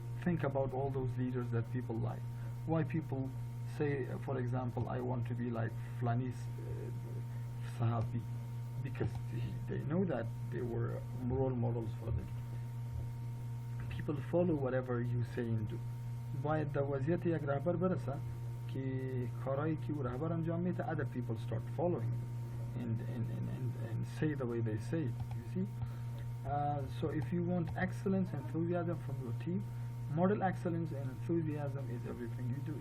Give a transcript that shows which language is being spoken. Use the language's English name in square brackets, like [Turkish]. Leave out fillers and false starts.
[English] Think about all those leaders that people like. Why people say, for example, I want to be like Flanis Sahabi, because they know that they were role models for them. People follow whatever you say and do. [Persian] باید در وضعیت یک رهبر برسه که کارهایی که او رهبر انجام میده [English] other people start following and say the way they say it. You see, so if you want excellence and enthusiasm from your team, model excellence and enthusiasm is everything you do.